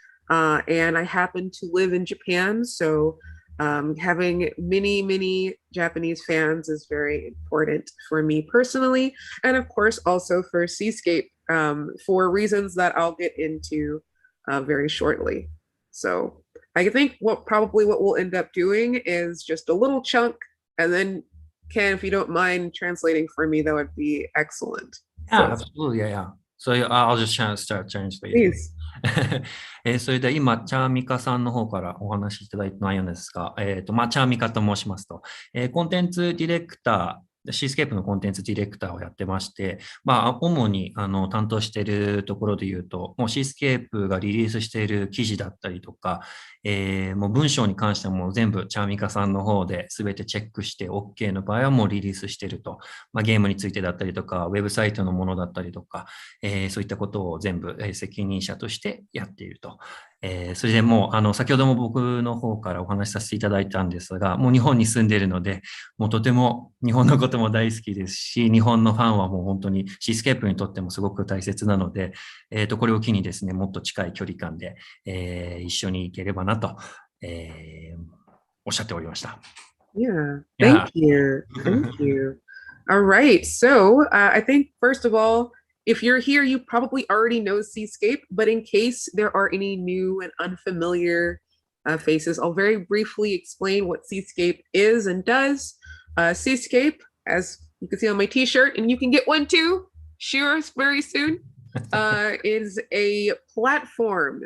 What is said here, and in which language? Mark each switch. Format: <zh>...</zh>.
<en>And I happen to live in Japan, so having many Japanese fans is very important for me personally, and of course also for Seascape, for reasons that I'll get into very shortly. So I think what we'll end up doing is just a little chunk, and then Ken, if you don't mind translating for me, that would be excellent. Yeah, absolutely. Yeah. So I'll just start translating. Please.</en> <ja>それでは今、チャーミカさんの方からお話しいただいた内容ですが、チャーミカと申しますと、コンテンツディレクター、シースケープのコンテンツディレクターをやってまして、主に担当しているところで言うと、もうシースケープがリリースしている記事だったりとか、もう文章に関してはもう全部チャーミカさんの方で全てチェックして OK の場合はもうリリースしていると、ゲームについてだったりとか、ウェブサイトのものだったりとか、そういったことを全部責任者としてやっていると。それでもう先ほども僕の方からお話しさせていただいたんですが、もう日本に住んでいるので、もうとても日本のことも大好きですし、日本のファンはもう本当にシースケープにとってもすごく大切なので、これを機にですね、もっと近い距離感で、一緒に行ければなと、おっしゃっておりました。</ja> <en>Yeah, thank you. Thank you. All right. So I think, first of all, if you're here, you probably already know Seascape, but in case there are any new and unfamiliar faces, I'll very briefly explain what Seascape is and does. Seascape, as you can see on my t-shirt, and you can get one too, sure, very soon, is a platform.</en>